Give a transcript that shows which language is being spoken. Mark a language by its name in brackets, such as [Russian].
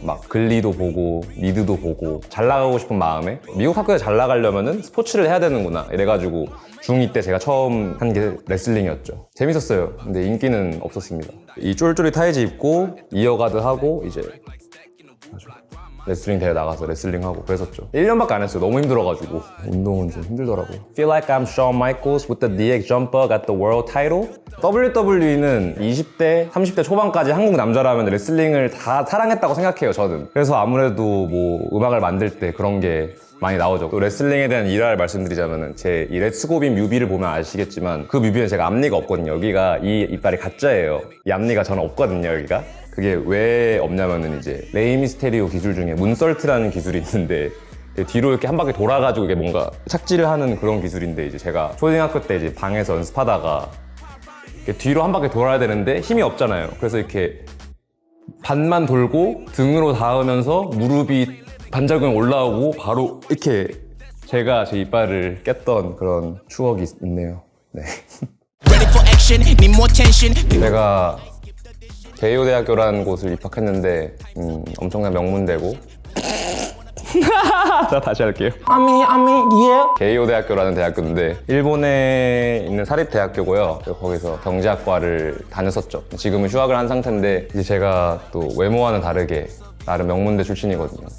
[Korean] 막 글리도 보고 미드도 보고 잘 나가고 싶은 마음에 미국 학교에 잘 나가려면은 스포츠를 해야 되는구나 이래가지고 중2 때 제가 처음 한 게 레슬링이었죠. 재밌었어요. 근데 인기는 없었습니다. 이 쫄쫄이 타이즈 입고 이어가드 하고 이제 레슬링 대회 나가서 레슬링하고 그랬었죠. 1년밖에 안 했어요. 너무 힘들어가지고. 운동은 좀 힘들더라고요. [English] Feel like I'm Shawn Michaels with the DX jumper, got the world title. [Korean] WWE는 20대, 30대 초반까지 한국 남자라면 레슬링을 다 사랑했다고 생각해요, 저는. 그래서 아무래도 뭐 음악을 만들 때 그런 게 많이 나오죠. 또 레슬링에 대한 일화를 말씀드리자면은 제 이 레츠고빈 뮤비를 보면 아시겠지만 그 뮤비는 제가 앞니가 없거든요. 여기가 이 이빨이 가짜예요. 이 앞니가 저는 없거든요, 여기가. 그게 왜 없냐면은 이제 레이미스테리오 기술 중에 문설트라는 기술이 있는데 뒤로 이렇게 한 바퀴 돌아가지고 이게 뭔가 착지를 하는 그런 기술인데 이제 제가 초등학교 때 이제 방에서 연습하다가 이렇게 뒤로 한 바퀴 돌아야 되는데 힘이 없잖아요. 그래서 이렇게 반만 돌고 등으로 닿으면서 무릎이 반절근 올라오고 바로 이렇게 제가 제 이빨을 깼던 그런 추억이 있네요. 네. [English] Ready for action, need more tension. [Korean] 제가 개요대학교라는 곳을 입학했는데 엄청난 명문대고 자 다시 할게요. yeah. 개요대학교라는 대학교인데 일본에 있는 사립대학교고요. 거기서 경제학과를 다녔었죠. 지금은 휴학을 한 상태인데 이제 제가 또 외모와는 다르게 나름 명문대 출신이거든요.